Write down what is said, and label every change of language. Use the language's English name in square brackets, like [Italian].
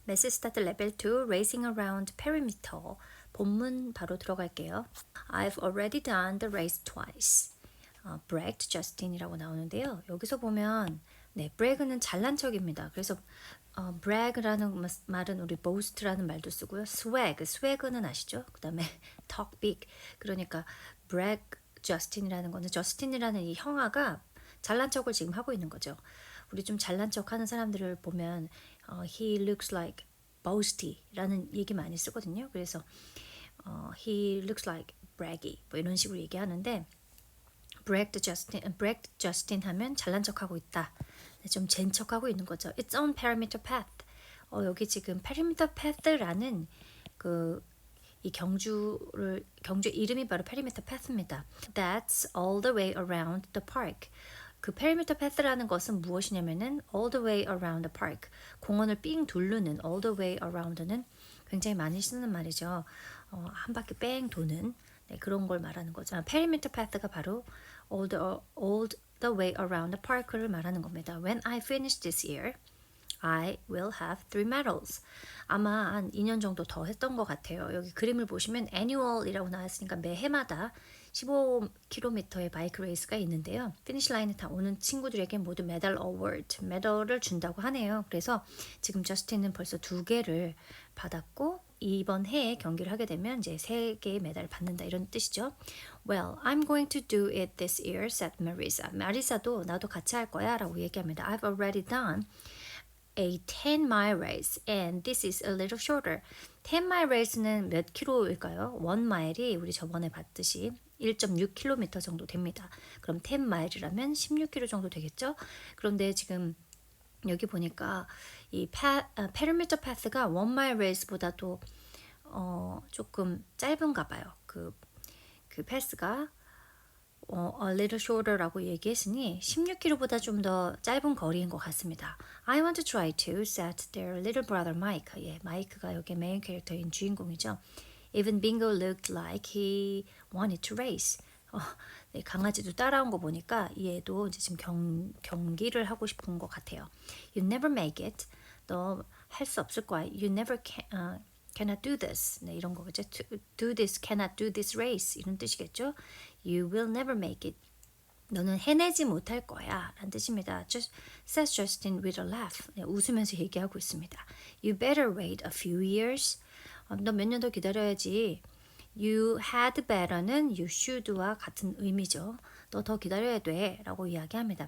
[Korean] Message Start Level 2 Racing Around Perimeter 본문 바로 들어갈게요. [English] I've already done the race twice. [Korean] bragged Justin이라고 나오는데요. 여기서 보면 bragg는 잘난 척입니다. 그래서 bragg라는 말은 우리 boast라는 말도 쓰고요. swag는 아시죠? 그 다음에 talk big. 그러니까 brag Justin이라는 거는 저스틴이라는 이 형아가 잘난 척을 지금 하고 있는 거죠. 우리 좀 잘난 척하는 사람들을 보면 he looks like boasty 라는 얘기 많이 쓰거든요. 그래서 he looks like braggy 뭐 이런 식으로 얘기하는데 bragged Justin 하면 잘난 척하고 있다. 좀 젠 척하고 있는 거죠. It's on perimeter path. 여기 지금 perimeter path라는 이 경주 이름이 바로 perimeter path입니다. [English] That's all the way around the park. 그 perimeter path라는 것은 무엇이냐면은 all the way around the park. [Korean] 공원을 삥 둘르는 all the way around는 굉장히 많이 쓰는 말이죠. 한 바퀴 뺑 도는 그런 걸 말하는 거죠. perimeter path가 바로 all the way around the park를 말하는 겁니다. [English] When I finish this year, I will have 3 medals. [Korean] 아마 한 2년 정도 더 했던 것 같아요. 여기 그림을 보시면 annual이라고 나왔으니까 매해마다 15km의 바이크 레이스가 있는데요. 피니시 라인에 다 오는 친구들에게 모두 메달 어워드, 메달을 준다고 하네요. 그래서 지금 저스틴은 벌써 2개를 받았고 이번 해에 경기를 하게 되면 이제 3개의 메달을 받는다 이런 뜻이죠. [English] Well, I'm going to do it this year, said Marisa. [Korean] 마리사도 나도 같이 할 거야 라고 얘기합니다. [English] I've already done a 10-mile race and this is a little shorter. [Korean] 10-mile race는 몇 킬로일까요? 1마일이 우리 저번에 봤듯이 1.6km 정도 됩니다. 그럼 10마일이라면 16km 정도 되겠죠? 그런데 지금 여기 보니까 이 perimeter path가 1마일 레이스보다도 조금 짧은가 봐요. 그 패스가 a little shorter라고 얘기했으니 16km보다 좀 더 짧은 거리인 것 같습니다. [English] I want to try to, said their little brother Mike. [Korean] 마이크가 여기 메인 캐릭터인 주인공이죠. [English] Even Bingo looked like he wanted to race. [Korean] 강아지도 따라온 거 보니까 얘도 이제 지금 경기를 하고 싶은 것 같아요. [English] You never make it. 너 할 수 없을 거야. You never cannot do this. [Korean] 이런 거겠죠. [English] Do this, cannot do this race. 이런 뜻이겠죠. You will never make it. [Korean] 너는 해내지 못할 거야 라는 뜻입니다. [English] Says Justin with a laugh. [Korean] 웃으면서 얘기하고 있습니다. [English] You better wait a few years. [Korean] 너 몇 년 더 기다려야지. [English] You had better는 you should와 같은 의미죠. [Korean] 너 더 기다려야 돼 라고 이야기합니다.